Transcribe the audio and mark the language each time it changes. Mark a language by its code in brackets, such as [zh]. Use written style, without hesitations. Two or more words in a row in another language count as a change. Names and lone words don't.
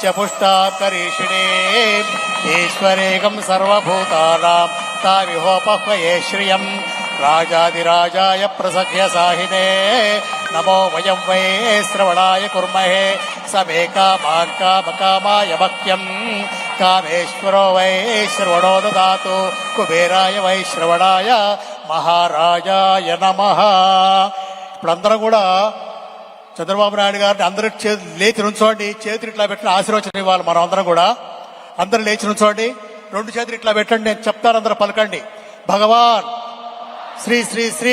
[sa] पुष्टां करीषिणीम् ईश्वरेकं सर्वभूतानां तामिहोपह्वये श्रियम् राजाधिराजाय प्रसख्य साहिने नमो वयं वै श्रवणाय कुर्महे समे कामान् कामकामाय मह्यम् कामेश्वरो वै श्रवणो ददातु कुबेराय वै श्रवणाय महाराजाय नमः. [te] ఇప్పుడందరూ కూడా చంద్రబాబు నాయుడు గారిని అందరూ లేచి నుంచోండి. చేతులు ఇట్లా పెట్టిన ఆశీర్వచనం ఇవ్వాలి. మనం అందరం కూడా అందరూ లేచి నుంచోండి. రెండు చేతులు ఇట్లా పెట్టండి. నేను చెప్తాను, అందరూ పలకండి. భగవాన్ శ్రీ శ్రీ శ్రీ